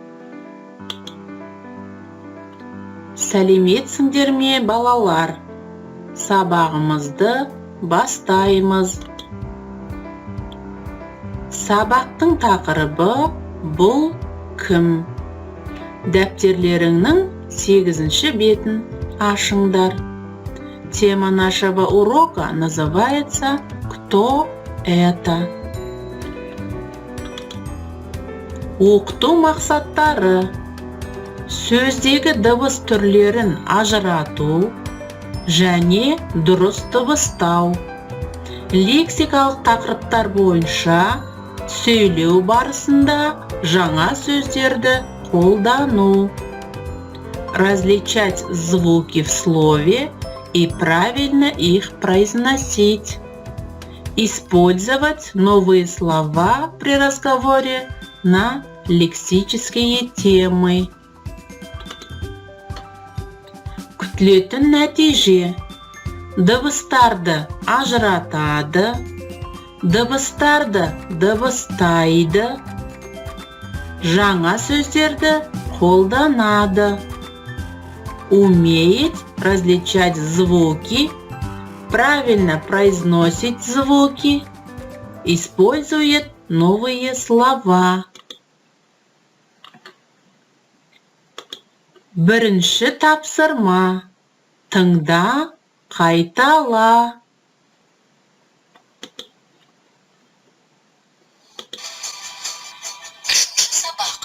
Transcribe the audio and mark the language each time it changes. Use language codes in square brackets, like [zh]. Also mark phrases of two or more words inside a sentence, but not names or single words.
[kk] Сәлеметсіңдер ме, балалар? Сабағымызды бастаймыз. Сабақтың тақырыбы бұл кім? Дәптерлеріңнің 8-ші бетін ашыңдар. [ru] Тема нашего урока называется «Кто это?». [kk] Оқыту мақсаттары: сөздегі дыбыс түрлерін ажырату және дұрыс дыбыстау. Лексикалық тақырыптар бойынша сөйлеу барысында жаңа сөздерді қолдану. [ru] Различать звуки в слове и правильно их произносить. Использовать новые слова при разговоре на лексические темы. [kk] Күтілетін нәтиже: дыбыстарды ажыратады, дыбыстарды дыбыстайды, жаңа сөздерді қолданады. [ru] Умеет различать звуки, правильно произносит звуки, использует новые слова. [kk] Бірінші тапсырма: тыңда, қайтала. Үшінші сабақ.